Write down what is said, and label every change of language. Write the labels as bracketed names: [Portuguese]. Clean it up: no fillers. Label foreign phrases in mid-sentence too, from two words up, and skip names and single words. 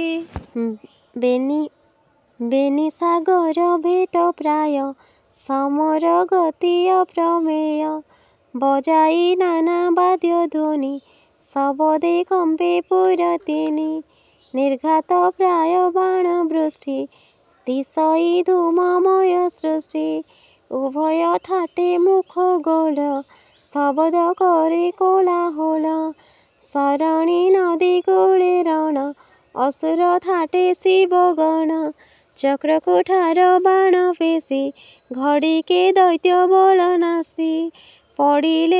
[Odia] ବେଣୀ ସାଗର ଭେଟ ପ୍ରାୟ ସମର ଗତି ଅପ୍ରମେୟ ବଜାଇ ନାନା ବାଦ୍ୟ ଧ୍ୱନି ସବଦେ କମ୍ପେ ପୁରତିନୀ ନିର୍ଘାତ ପ୍ରାୟ ବାଣ ବୃଷ୍ଟି ଦିଶଇ ଧୂମମୟ ସୃଷ୍ଟି ଉଭୟ ଥାଟେ ମୁଖ ଗୋଳ ଶବଦ କରେ କୋଳାହଳ ସରଣୀ ନଦୀ କୂଳେ ରଣ ଅସୁର ଥାଟେ ଶିବଗଣ ଚକ୍ର କୁଠାର ବାଣ ପେଶି ଘଡ଼ିକେ ଦୈତ୍ୟ ବଳ ନାଶି ପଡ଼ିଲେ